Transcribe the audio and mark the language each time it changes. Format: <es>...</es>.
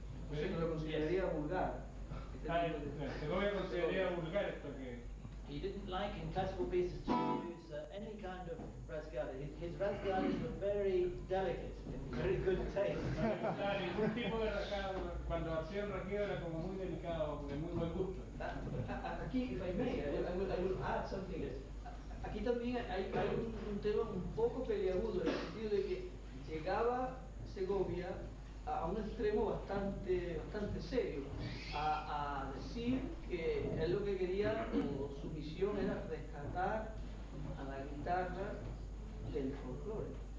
<es>O sea que lo consideraría vulgar. Segovia consideraría vulgar esto que...</es> <en>He didn't like in classical pieces to use any kind of rasgada. His rasgadas were very delicate, in very good taste.</en> <es>Ningún tipo de rasgado, cuando hacía el rasgueo era como muy delicado, de muy buen gusto. Aquí,</es> <en>if I may, I will add something.</en> <es>Aquí también hay un tema un poco peliagudo, en el sentido de que llegaba Segovia a un extremo bastante serio, a decir que él lo que quería, o su misión era rescatar a la guitarra del folclore.</es>